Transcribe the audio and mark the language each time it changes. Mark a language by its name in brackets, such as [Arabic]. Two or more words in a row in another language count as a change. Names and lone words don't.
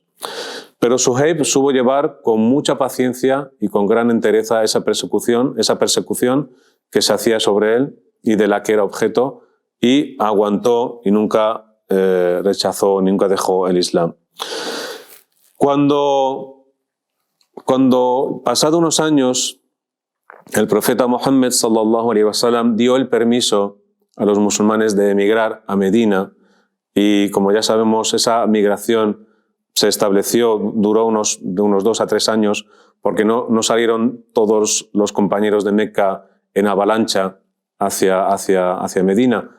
[Spanish] Pero Suhaib supo llevar con mucha paciencia y con gran entereza esa persecución que se hacía sobre él y de la que era objeto, y aguantó y nunca rechazó, nunca dejó el Islam. Cuando pasado unos años el profeta Muhammad [Arabic] صلى الله عليه وسلم [Spanish] dio el permiso a los musulmanes de emigrar a Medina, y como ya sabemos esa migración se estableció, duró unos 2 a 3 años, porque no salieron todos los compañeros de Meca en avalancha hacia Medina.